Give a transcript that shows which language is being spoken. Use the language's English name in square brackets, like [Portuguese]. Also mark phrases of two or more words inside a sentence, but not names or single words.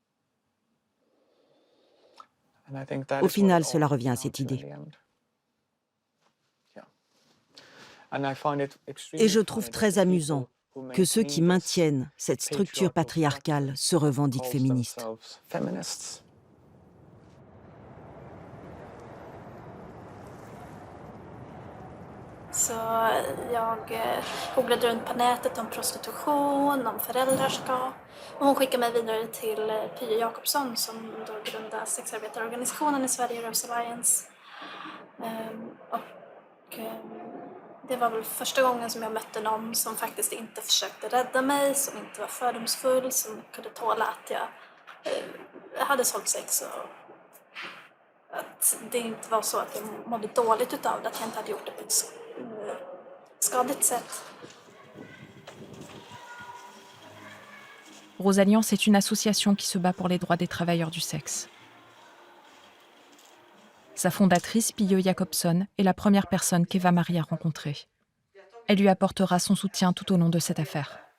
[French] Au final, cela revient à cette idée. Et je trouve très amusant que ceux qui maintiennent cette structure patriarcale se revendiquent féministes. [Swedish] Så jag googlade runt på nätet om prostitution, om föräldraskap. Och hon skickade mig vidare till Pia Jakobsson som då grundade sexarbetarorganisationen i Sverige, Rose Alliance. Det var väl första gången som jag mötte någon som faktiskt inte försökte rädda mig, som inte var fördomsfull, som kunde tåla att jag hade sålt sex och att det inte var så att jag mådde dåligt utav det, att jag inte hade gjort det på ett skadligt sätt. [French] Rose Alliance est une association qui se bat pour les droits des travailleurs du sexe. Sa fondatrice, Pia Jakobsson, est la première personne qu'Eva-Marie a rencontrée. Elle lui apportera son soutien tout au long de cette affaire.